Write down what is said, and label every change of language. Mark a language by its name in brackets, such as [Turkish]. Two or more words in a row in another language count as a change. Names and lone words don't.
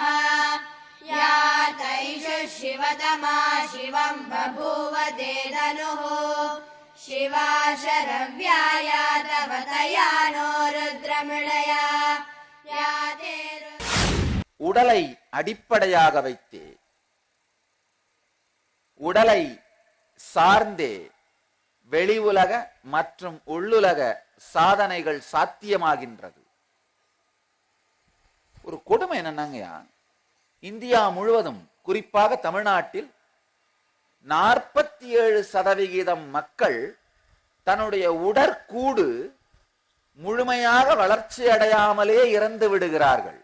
[Sanskrit] या तैषु शिवतमा शिवं बभूव ते धनुः शिवा शरव्याया तव तया नो रुद्रमृळया या ते [Tamil] உடலை அடிப்படையாக வைத்தே, உடலை சார்ந்தே வெளி உலக மற்றும் உள்ளுலக சாதனைகள் சாத்தியமாகின்றது. ஒரு கொடுமை என்னன்னாங்கயா, இந்தியா முழுவதும் குறிப்பாக தமிழ்நாட்டில் 47% மக்கள் தன்னுடைய உடற்கூடு முழுமையாக வளர்ச்சி அடையாமலே இறந்து விடுகிறார்கள்.